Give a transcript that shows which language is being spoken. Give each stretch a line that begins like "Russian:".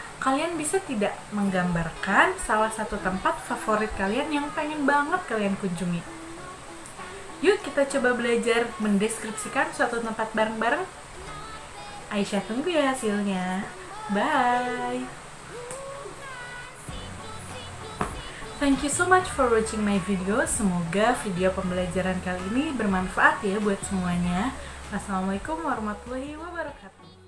Indonesian: Kalian bisa tidak menggambarkan salah satu tempat favorit kalian yang pengen banget kalian kunjungi? Yuk kita coba belajar mendeskripsikan suatu tempat bareng-bareng. Aisyah tunggu ya hasilnya.
English: Bye! Thank you so much for watching my video.
Indonesian: Semoga video pembelajaran kali ini bermanfaat ya buat semuanya. Wassalamualaikum warahmatullahi wabarakatuh.